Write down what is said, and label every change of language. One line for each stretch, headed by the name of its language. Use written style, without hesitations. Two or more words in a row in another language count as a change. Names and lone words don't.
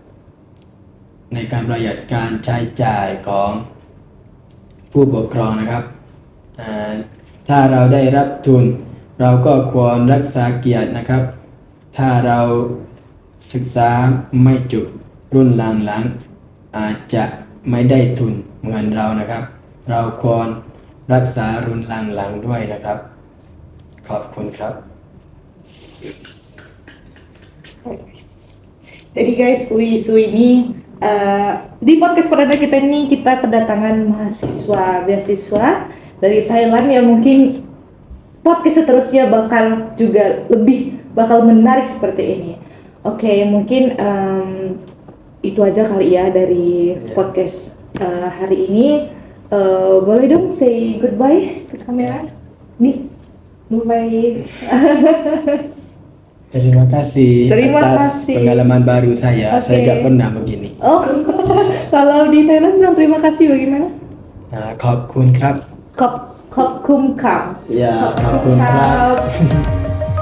Thai: การใช้จ่ายของผู้ปกครองนะครับ ถ้าเราได้รับทุน เราก็ควรรักษาเกียรตินะครับ ถ้าเราศึกษาไม่จบรุ่นหลังๆอาจจะไม่ได้ทุนเหมือนเรานะครับ เราควรรักษารุ่นหลังๆด้วยนะครับ ขอบคุณครับ
Indonesian: Jadi guys, Wisu ini di podcast perdana kita ini kita kedatangan mahasiswa beasiswa dari Thailand yang mungkin podcast seterusnya bakal menarik seperti ini. Oke, mungkin itu aja kali ya dari podcast hari ini. Boleh dong
English: say goodbye
Indonesian: ke kamera? Nih, bye. Terima kasih Terima atas kasih. pengalaman baru saya. Oke. Saya gak pernah begini. Oh, kalau di Thailand bilang terima kasih bagaimana?
Thai: ขอบคุณครับ ขอบ คุณ ครับ. อย่าขอบคุณครับ Kop.